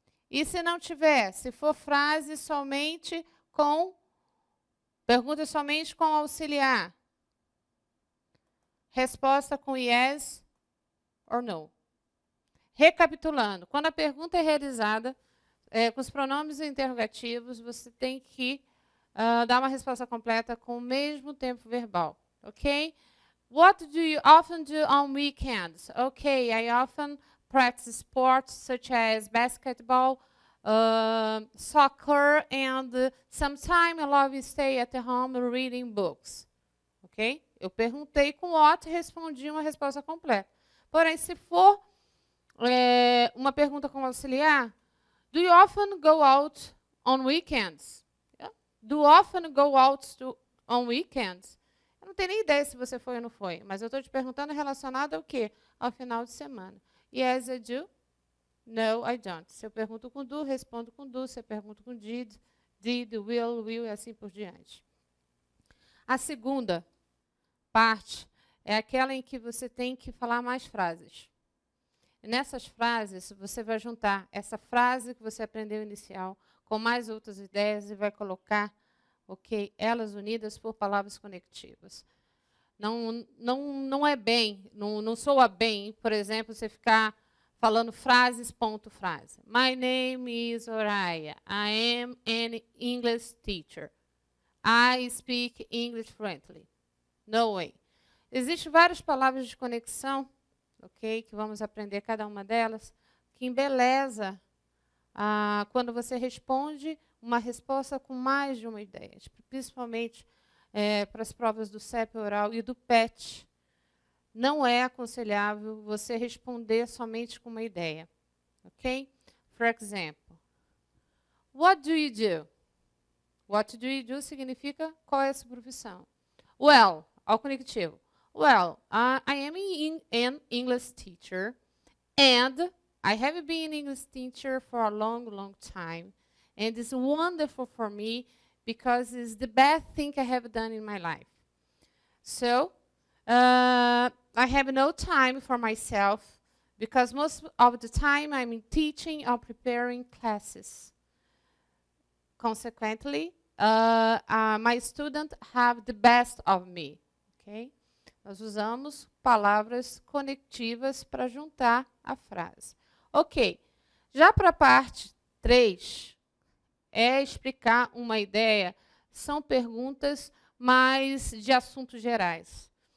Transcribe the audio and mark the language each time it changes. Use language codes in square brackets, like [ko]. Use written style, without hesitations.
[pt] E se não tiver, se for frase somente com, pergunta somente com auxiliar, resposta com [en] yes or no. [pt] Recapitulando, quando a pergunta é realizada com os pronomes interrogativos, você tem que dar uma resposta completa com o mesmo tempo verbal, ok? [en] What do you often do on weekends? Okay, I often practice sports such as basketball, soccer, and sometimes I love to stay at home reading books. [pt] Ok? Eu perguntei com what e respondi uma resposta completa. Porém, se for uma pergunta com auxiliar, [en] do you often go out on weekends? Yeah? Do you often go out on weekends? [pt] Eu não tenho nem ideia se você foi ou não foi, mas eu estou te perguntando relacionado ao quê? Ao final de semana. [en] Yes, I do. No, I don't. [pt] Se eu pergunto com do, respondo com do. Se eu pergunto com did, will e assim por diante. A segunda parte é aquela em que você tem que falar mais frases. Nessas frases, você vai juntar essa frase que você aprendeu inicial com mais outras ideias e vai colocar, ok, elas unidas por palavras conectivas. Não é bem, não soa bem, por exemplo, você ficar falando frases, ponto, frase. [en] My name is Oraya. I am an English teacher. I speak English fluently. No way. [pt] Existem várias palavras de conexão, ok, que vamos aprender cada uma delas, que embeleza quando você responde uma resposta com mais de uma ideia, principalmente para as provas do CEP oral e do PET. Não é aconselhável você responder somente com uma ideia. Ok? [en] For example, what do you do? What do you do [pt] significa qual é a sua profissão. Well, ao conectivo. [en] Well, I am an English teacher, and I have been an English teacher for a long time, and it's wonderful for me because it's the best thing I have done in my life. So, I have no time for myself because most of the time I'm teaching or preparing classes. Consequently, my student have the best of me. Okay? [pt] Nós usamos palavras conectivas para juntar a frase. Ok. Já para a parte 3, é explicar uma ideia, são perguntas mais de assuntos gerais.